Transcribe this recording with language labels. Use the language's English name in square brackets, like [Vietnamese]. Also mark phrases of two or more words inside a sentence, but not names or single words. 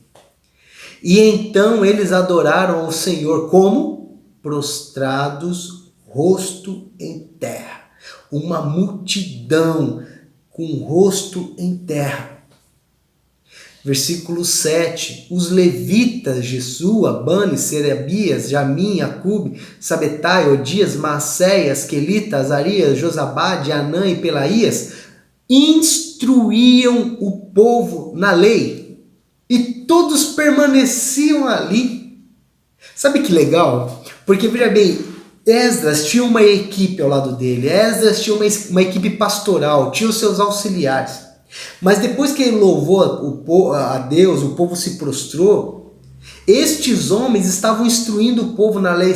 [Portuguese] E então eles adoraram ao Senhor como? Prostrados, rosto em terra. Uma multidão com o rosto em terra. Versículo 7. Os levitas, Jesua, Bani, Serebias, Jamim, Acube, Sabetai, Odias, Maacéias, Quelita, Azarias, Josabade, Anã e Pelaías instruíam o povo na lei e todos permaneciam ali. Sabe que legal? Porque, veja bem, Esdras tinha uma equipe ao lado dele, Esdras tinha uma equipe pastoral, tinha os seus auxiliares. Mas depois que ele louvou a Deus, o povo se prostrou, estes homens estavam instruindo o povo na lei.